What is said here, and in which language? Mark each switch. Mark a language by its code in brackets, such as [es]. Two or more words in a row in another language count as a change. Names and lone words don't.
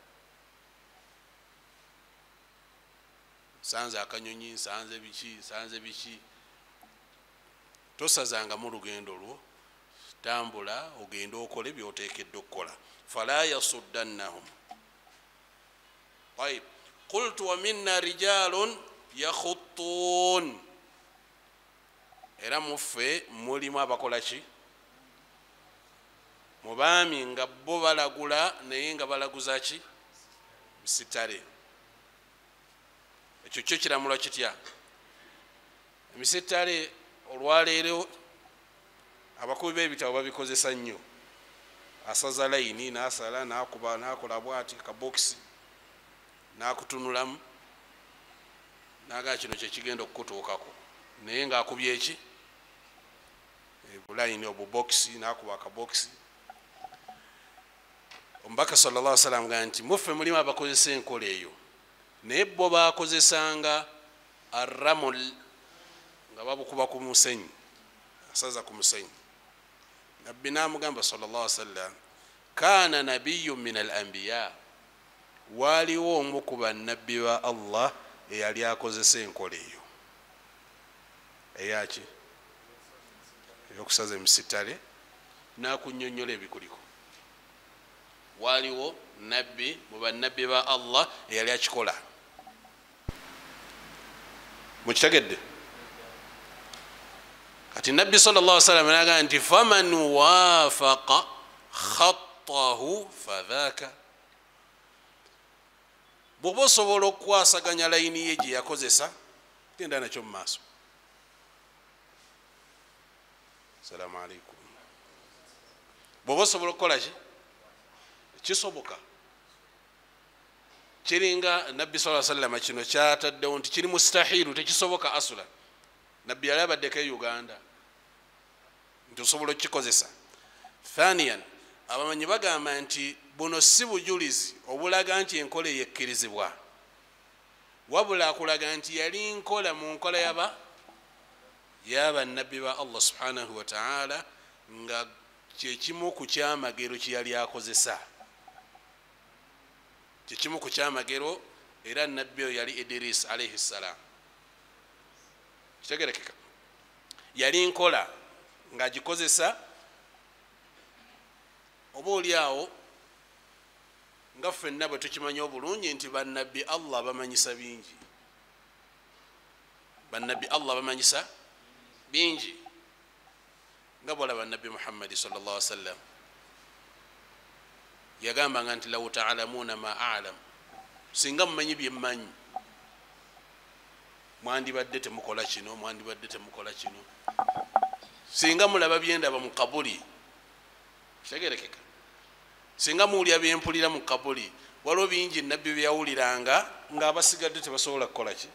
[lg] Sanze akanyonyi, sanze biki, tosazanga mu lugendo lwo, tambula ogenda okole by'oteekeddwa okukola. [ar] فلا يصدنهم. طيب, قلت ومنا رجال يخطون, [lg] era muffe mulimu abakola ki? Mu baami nga bo balagula naye nga balaguza ki? Misitale. Ekyo kyo kiramulwa kitya? Emisitale olwaleero abakubi b'ebitabo babikozesa nnyo. Asaza layini n'asala n'akuba n'akola bw'ati kabokisi n'akutunulamu n'agaa kino kye kigenda okukutuukako, naye ng'akubye eki? Bulayini obubokisi n'akuba akabokisi. Omubaka [ar] صلى الله عليه وسلم [lg] nga nti muffe mulimu abakozesa enkola eyo, naye bo bakozesanga arramul, nga babukuba ku musenyi, asaza ku musenyi. Nabbi n'amugamba [ar] صلى الله عليه وسلم، كان نبي من الأنبياء, [lg] waliwo omu ku bannabbi ba Allah eyali akozesa enkola eyo. Eyaki? Eyokusaza emisitale n'akunnyonnyola ebikuliko. Waliwo nabbi mu bannabbi ba Allah eyali akikola. Mukitegedde? kati nabbi [ar] صلى الله عليه وسلم [lg] naga nti [ar] فمن وافق خطه فذاك [lg] bwoba osobola okukwasaganya layini ye gye yakozesa genda nakyo mu maaso. Assalamu alaikum. Bwoba osobola okukola ki kisoboka kiringa nabbi [ar] صلى الله عليه وسلم [lg] kino kyataddewo nti kiri mustahilu tekisoboka asula. Nabbi yali abaddeko e Uganda nti osobola okukikozesa. Thaniyan abamanyi bagamba nti buno si bujulizi obulaga nti enkola eyekkirizibwa wabula akulaga nti yali nkola mu nkola yaba nabbi ba Allah [ar] سبحانه وتعالى [lg] nga kyekimu ku kyamagero kyeyali akozesa. Kyekimu ku kyamagero era nabbi oyo yali Idris [ar] عليه السلام. [lg] Kitegerekeka yali nkola ng'agikozesa oba oliawo nga ffenna bwe tukimanyi obulungi nti bannabbi Allah bamanyisa bingi. Bannabbi Allah bamanyisa bingi nga bwolaba nabbi Muhammadi [ar] صلى الله عليه وسلم [lg] yagambanga nti [ar] لو تعلمون ما أعلم, [lg] singa mumanyi bye mmanyi mwandibadde temukola kino, mwandibadde temukola kino. Singa mulaba byendaba mu kabuli kitegerekeka, singa muwulira byempulira mu kabuli, waliwo bingi nabbi byawuliranga ng'abasigadde tebasobola kukola ki.